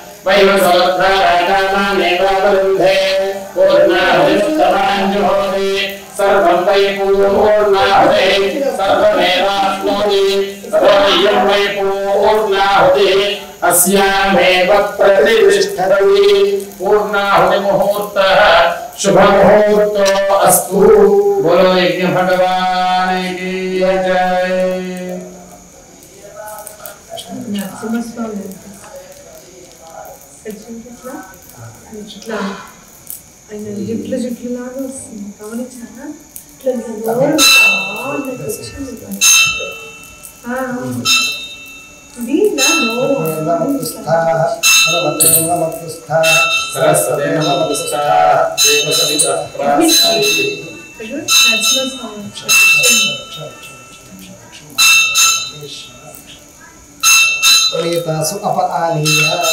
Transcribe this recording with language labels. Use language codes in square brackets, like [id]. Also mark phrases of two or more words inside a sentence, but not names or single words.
[sa] वैवसोद्धाराकामानेवावरुन्धे पूर्णाहुतिमुत्तमाञ्जुहोति सर्वं वै पूर्णाहुतिः सर्वमेवाप्नोति सर्वमियं वै पूर्णाहुतिः अस्यामेव प्रतिष्ठति पूर्णाहुतिमुहूर्तः शुभमुहूर्तो अस्तु। [hi] बोलो यज्ञ भगवान की जय। [te] ఇట్లా ఆయన జుట్లు జుట్లులాగా వస్తుంది గమనించారా ఇట్లా ఇది నా నోరు [sa] प्रणीतासु अपआनीय